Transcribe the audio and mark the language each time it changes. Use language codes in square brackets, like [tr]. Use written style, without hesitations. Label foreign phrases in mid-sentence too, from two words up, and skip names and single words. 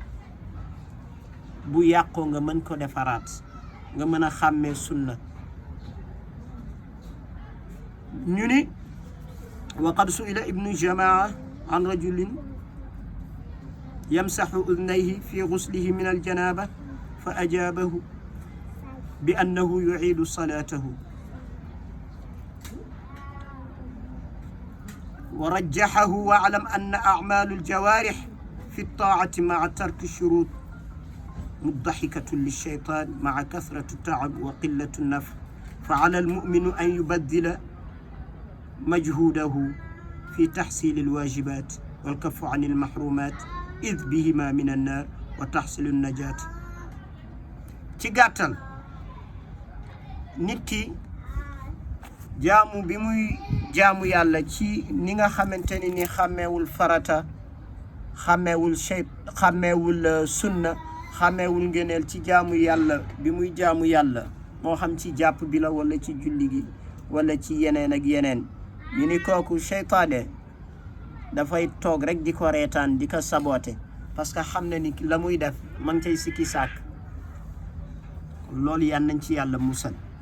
[wo] bu yàqoo nga mën ko defaraat nga mën a xàmmee sunna ñu ni [ar] وقد سئل ابن جماعة عن رجل يمسح أذنيه في غسله من الجنابة فأجابه بأنه يعيد صلاته ورجحه واعلم أن أعمال الجوارح في الطاعة مع ترك شروط مضحكة للشيطان مع كثرة التعب وقلة النفع فعلى المؤمن أن يبذل مجهوده في تحصيل الواجبات والكف عن المحرمات إذ بهما من النار وتحصل النجاة [wo] ci gàttal nit ki jaamu bi muy jaamu yàlla ci ni nga xamante ni xàmmeewul farata xàmmeewul sunna xàmmeewul ngëneel ci jaamu yàlla bi muy jaamu yàlla moo xam ci jàpp bi la wala ci julli gi wala ci yeneen ak yeneen ñu ni kooku seytaane dafay toog rek di ko reetaan di ko saboote [fr] parce que [wo] xam na ni la muy def man cay sikki sàkk loolu yan nañ ci yàlla musal